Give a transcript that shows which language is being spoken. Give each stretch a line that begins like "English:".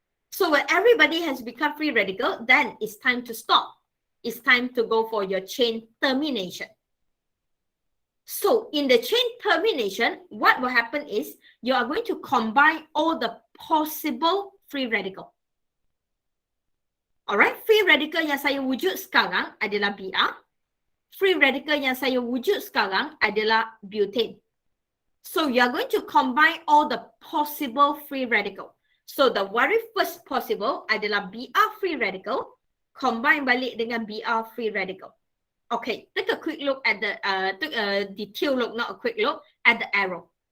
English: So when everybody has become free radical, then it's time to stop. It's time to go for your chain termination. So in the chain termination, what will happen is you are going to combine all the possible free radical.
Malay: Alright, free radical yang saya wujud sekarang adalah Br. Free radical yang saya wujud sekarang adalah butane.
English: So you are going to combine all the possible free radical. So the very first possible adalah Br free radical combine
Malay: balik dengan
English: Br free radical. Okay, take a quick look at the detail look, not a quick look at the arrow.